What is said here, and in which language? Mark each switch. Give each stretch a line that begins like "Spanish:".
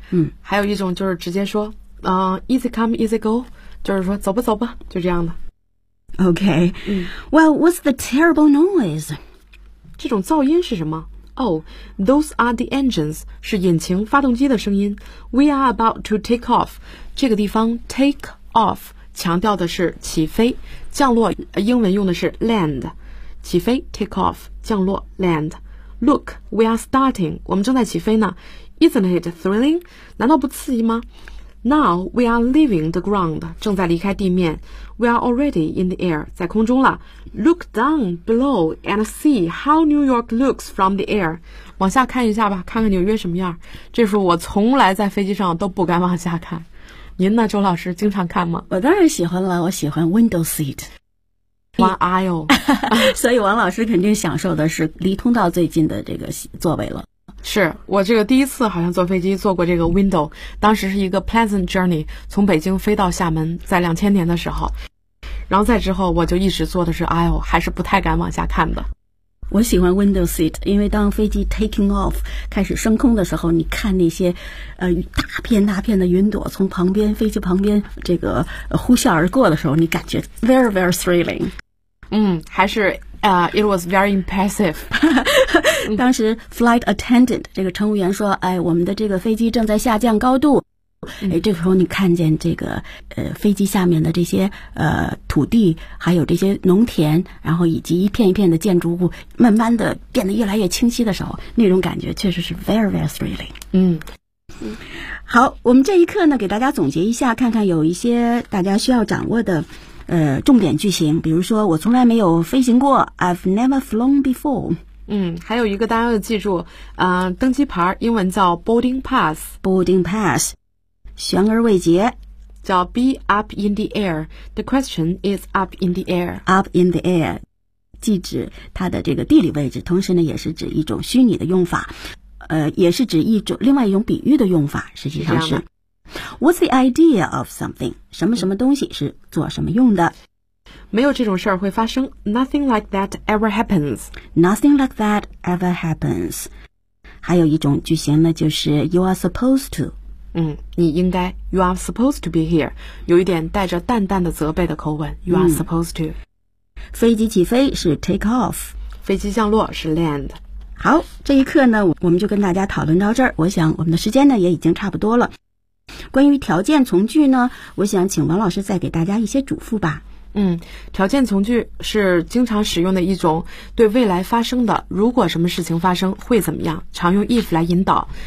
Chinese: 嗯，还有一种就是直接说，
English: easy come, easy go，
Chinese: 就是说走吧，走吧，就这样的。 OK，嗯
English: ，Well, what's the terrible noise？
Chinese: 这种噪音是什么 ？
English: Oh, those are the engines，
Chinese: 是引擎发动机的声音。
English: We are about to take off，
Chinese: 这个地方 take off 强调的是起飞、降落。英文用的是 land， 起飞 take off， 降落 land。
English: Look, we are starting.
Chinese: 我们正在起飞呢。
English: Isn't it thrilling?
Chinese: 难道不刺激吗？
English: Now we are leaving the ground.
Chinese: 正在离开地面。
English: We are already in the air.
Chinese: 在空中了。
English: Look down below and see how New York looks from the air.
Chinese: 往下看一下吧，看看纽约什么样。这时候我从来在飞机上都不敢往下看。您呢，周老师，经常看吗？我当然喜欢了，我喜欢 window seat。
English: One aisle，
Chinese: 所以王老师肯定享受的是离通道最近的这个座位了。是我这个第一次好像坐飞机坐过这个 window， 当时是一个
English: pleasant journey，
Chinese: 从北京飞到厦门，在2000年的时候，然后再之后我就一直坐的是 aisle， 还是不太敢往下看的。我喜欢 window seat， 因为当飞机
English: taking off
Chinese: 开始升空的时候，你看那些大片大片的云朵从旁边飞机旁边这个呼啸而过的时候，你感觉
English: very very thrilling。
Chinese: 嗯，还是
English: it was very impressive。
Chinese: 当时 flight attendant 这个乘务员说，哎，我们的这个飞机正在下降高度。哎，这个时候你看见这个飞机下面的这些土地，还有这些农田，然后以及一片一片的建筑物，慢慢的变得越来越清晰的时候，那种感觉确实是
English: very very thrilling。嗯，
Chinese: 好，我们这一课呢给大家总结一下，看看有一些大家需要掌握的重点句型，比如说我从来没有飞行过，
English: I've never flown before。
Chinese: 嗯，还有一个大家要记住，登机牌英文叫 boarding pass， boarding pass，悬而未决，叫
English: be up in the air。 The question is up in the air，
Chinese: up in the air 既指它的这个地理位置，同时呢也是指一种虚拟的用法，也是指一种另外一种比喻的用法。实际上是
English: What's the idea of something，
Chinese: 什么什么东西是做什么用的。没有这种事儿会发生，
English: nothing like that ever happens， nothing like that ever happens。
Chinese: 还有一种句型呢，就是
English: you are supposed to，
Chinese: 嗯，你应该 ，
English: You are supposed to be here，
Chinese: 有一点带着淡淡的责备的口吻 ，
English: You are supposed to。
Chinese: 飞机起飞是 take off，飞机降落是 land。好，这一课呢，我们就跟大家讨论到这儿。我想我们的时间呢也已经差不多了。关于条件从句呢，我想请王老师再给大家一些嘱咐吧。嗯，条件从句是经常使用的一种对未来发生的，如果什么事情发生会怎么样，常用 if 来引导。